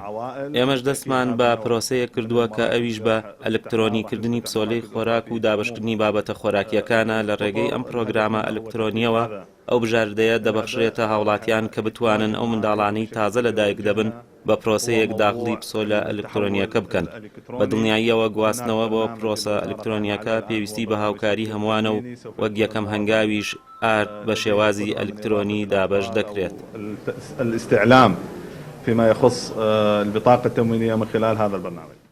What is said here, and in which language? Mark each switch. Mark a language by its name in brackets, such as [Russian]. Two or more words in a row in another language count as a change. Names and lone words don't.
[Central Kurdish] ئێمەش دەستمان بە پرۆسەیە کردووە کە ئەویش بە ئەلکترۆنیکردنی پسۆلەی خۆراک و دابەشکردنی بابەتە خۆراکیەکانە لە ڕێگەی ئەم پرۆگرامە ئەلکترۆنیەوە ئەو بژاردەیە دەبەخشرێتە هاوڵاتیان کە بتوانن ئەو منداڵانەی تازە لەدایک دەبن بە پرۆسەیەک داخلی پسۆلە ئەلکترۆنیەکە بکەن. بە دڵنیاییەوە گواستنەوە بۆ پرۆسە ئەلکترۆنیەکە پێویستی بە هاوکاری هەمووانە و وەک یەکەم هەنگاویش ئارد بە شێوازی ئەلکترۆنی دابەش دەکرێت. [Arabic] الاستعلام فيما يخص البطاقة التموينية من خلال هذا البرنامج.